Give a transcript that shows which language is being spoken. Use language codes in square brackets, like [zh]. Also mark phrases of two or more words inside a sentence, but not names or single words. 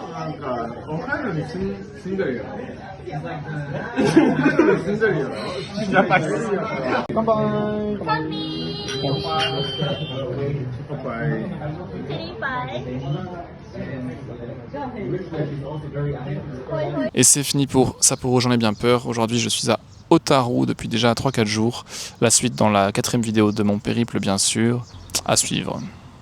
[ja] なんか北海道に住んでるよ。北海道に住んでるよ。やっぱり。乾杯。サミー。乾杯。 [fr] Et c'est fini pour Sapporo, j'en ai bien peur. Aujourd'hui, je suis à Otaru depuis déjà 3-4 jours. La suite dans la 4e vidéo de mon périple, bien sûr, à suivre.